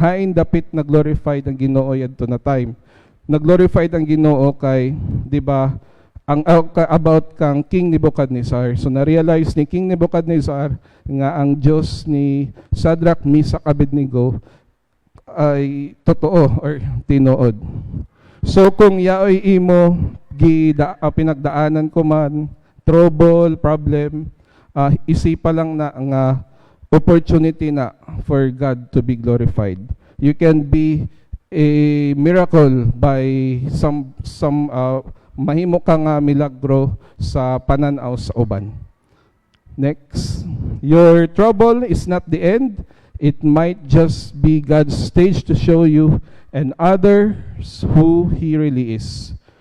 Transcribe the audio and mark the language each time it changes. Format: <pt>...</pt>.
<ceb>Hain dapit na glorified ang Ginoo yadto na time. Nag-glorified ang Ginoo kay, di ba, ang about kang King Nebuchadnezzar. So na-realize ni King Nebuchadnezzar nga ang Diyos ni Shadrach, Meshach, Abednego</ceb> <tl>ay totoo</tl> <ceb>or tinuod. So kung yaoy imo pinagdaanan ko man trouble, problem, isipa lang na ang opportunity na</ceb> <en>for God to be glorified. You can be a miracle by some</en> <ceb>mahimo ka nga milagro sa pananaw sa uban.</ceb> <en>Next. Your trouble is not the end. It might just be God's stage to show you and others who He really is.</en>